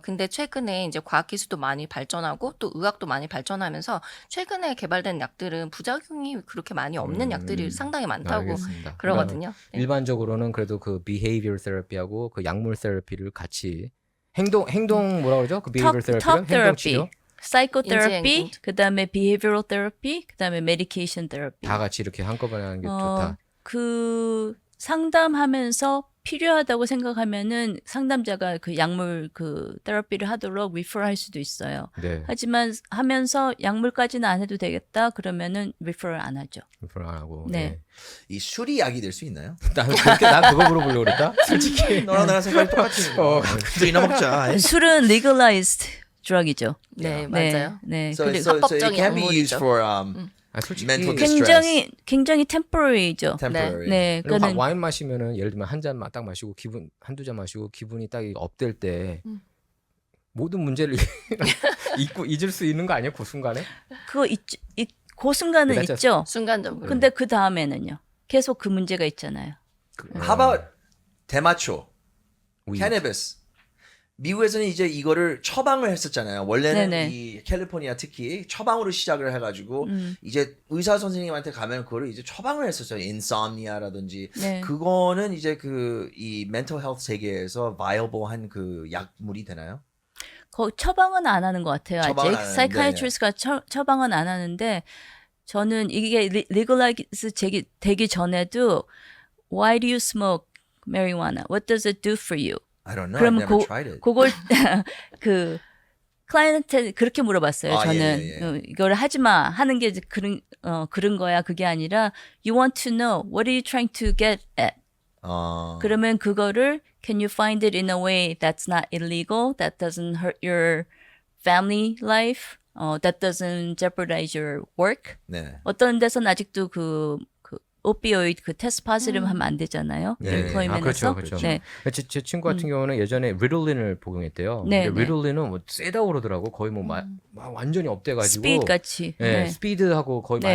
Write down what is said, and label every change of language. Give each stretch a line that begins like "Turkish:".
Korean: 근데 최근에 이제 과학기술도 많이 발전하고 또 의학도 많이 발전하면서 최근에 개발된 약들은 부작용이 그렇게 많이 없는 약들이 상당히 많다고 알겠습니다. 그러거든요. 네. 일반적으로는 그래도 그 behavior therapy하고 그 약물 테라피를 같이 행동 뭐라 그러죠? 그 behavior
English: talk
Korean: therapy는 행동 치료
English: therapy, psychotherapy,
Korean: 인지 그다음에
English: behavioral therapy, 그다음에 medication therapy.
Korean: 다 같이 이렇게 한꺼번에 하는 게 좋다. 그 상담하면서 필요하다고 생각하면은 상담자가 그 약물 그 테라피를 하도록 refer 할 수도 있어요. 네. 하지만 하면서 약물까지는 안 해도 되겠다 그러면은 refer 안 하죠. 불안 안 하고. 네. 네. 이 술이 약이 될 수 있나요? 난 그거 물어보려고 그랬다. 솔직히. 너랑 나랑 생각이 똑같으니까. 술이나 먹자. 술은 legalized drug이죠. 네, 맞아요. 네.
English: So,
Korean: 그리고
English: so it
Korean: 합법적인
English: can be used
Korean: 약물이죠.
English: for
Korean: 아, 솔직히
English: mental distress.
Korean: 굉장히 temporary죠.
English: temporary.
Korean: 네. 그리고 그거는 와인 마시면은 예를 들면 한 잔 딱 마시고 한두 잔 마시고 기분이 딱 업될 때 모든 문제를 잊을 수 있는 거 아니에요? 그 순간에? 그거 그 순간은
English: That's
Korean: 있죠. 순간적으로. 근데 그 다음에는요. 계속 그 문제가 있잖아요.
English: How about 대마초,
Korean: 위. 캐너비스. 미국에서는 이제 이거를 처방을 했었잖아요. 원래는 네네. 이 캘리포니아 특히 처방으로 시작을 해가지고 이제 의사 선생님한테 가면 그거를 이제 처방을 했었어요. 인썸니아라든지 네. 그거는 이제 그 이 멘탈 헬스 세계에서 viable한 그 약물이 되나요? 처방은 안 하는 것 같아요. 처방은 아직 안 하는데, 사이카이트리스트가 처방은 안 하는데 저는 이게 legalize 되기 전에도
English: Why do you smoke marijuana? What does it do for you? I don't know. I've
Korean: 그러면
English: never tried it.
Korean: 그걸 그 클라이언트한테 그렇게 물어봤어요. 아, 저는 예, 예. 이걸 하지 마 하는 게 그런 거야. 그게 아니라
English: You want to know what are you trying to get at?
Korean: 그러면 그거를
English: Can you find it in a way that's not illegal, that doesn't hurt your family life, that doesn't jeopardize your work?
Korean: 네. 어떤 데서는 아직도 그 오피오이드 그 테스트 파지름 하면 안 되잖아요. 네. employment에서. 아, 그렇죠. 네. 제 친구 같은 경우는 예전에 리톨린을 복용했대요. 네, 근데 네. 리톨린은 뭐 세다고 그러더라고. 거의 뭐 완전히 업돼가지고. 스피드 같이. 네, 네. 스피드하고 거의 네.